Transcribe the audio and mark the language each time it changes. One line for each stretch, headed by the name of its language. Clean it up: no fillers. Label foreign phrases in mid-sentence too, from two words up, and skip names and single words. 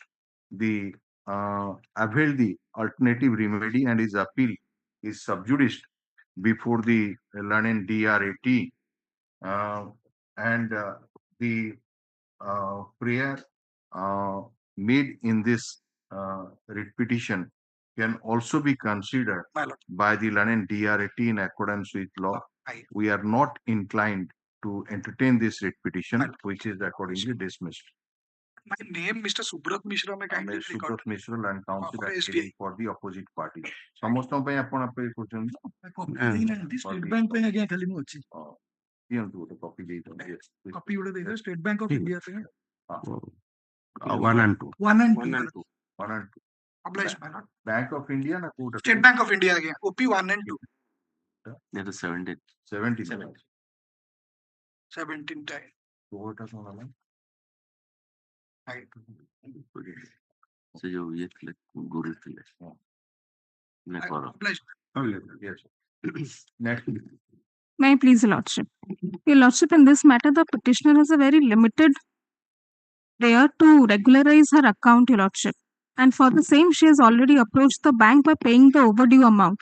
English: the availed the alternative remedy and his appeal is sub judice before the London DRAT, and the prayer made in this writ petition can also be considered by the London DRAT in accordance with law. We are not inclined to entertain this writ petition, which is accordingly dismissed. My name, Mr. Subrat Mishra, may kindly Subrat Mishra, Land Council for appealing for the opposite party.
Odia: ସମସ୍ତଙ୍କ ପାଇଁ ଆପଣ appeal କରୁଛନ୍ତି ଦେଇନାହାନ୍ତି ଷ୍ଟେଟ୍ ବ୍ୟାଙ୍କ ପାଇଁ ଆଜ୍ଞା ଖାଲି ମୁଁ ଅଛି ଦିଅନ୍ତୁ ଗୋଟେ କପି ଦେଇଦିଅନ୍ତୁ କପି ଗୋଟେ ଦେଇଦେବେ ଷ୍ଟେଟ୍ ବ୍ୟାଙ୍କ ଅଫ ଇଣ୍ଡିଆ ପାଇଁ
English: 1 and 2. 1 and 2 1 and 2 obliged my lord
Odia: Bank of India na କୋଉଟା State Bank of India ଆଜ୍ଞା
English: OP 1 and 2 That is 17. 17 17 time
Odia: କୋଉଟା କଣ ହେଲା ସେ ଯୋଉ ଇଏ ଥିଲେ ଗୁରୁ ଥିଲେ ନା କର
English: yes next May I please, Your Lordship? Your Lordship, in this matter, the petitioner has a very limited prayer to regularize her account, Your Lordship. And for the same, she has already approached the bank by paying the overdue amount.